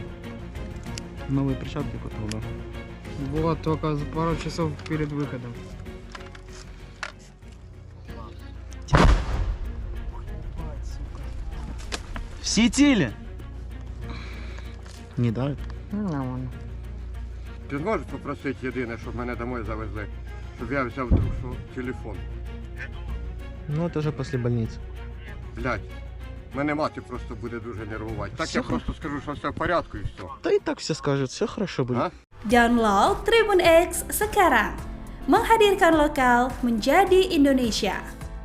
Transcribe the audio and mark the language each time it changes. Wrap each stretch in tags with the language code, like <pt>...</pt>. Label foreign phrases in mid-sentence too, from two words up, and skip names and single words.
<ru>Новые перчатки купил, да? Вот, только за пару часов перед выходом. В сетили? Не давит? Нормально.</ru> <uk>Ти зможеш попросити єдине, щоб мене домой завезли, щоб я взяв друг телефон.</uk> <ru>Ну это уже после больницы.</ru> <uk>Блядь, мене мати просто буде дуже нервувати. Так я</uk> <ru>Все</ru> <uk>просто скажу, що все в порядку і все.</uk> <ru>Да и так все скажут, все хорошо будет. А?</ru> <id>Download Tribun X sekarang, menghadirkan lokal menjadi Indonesia.</id>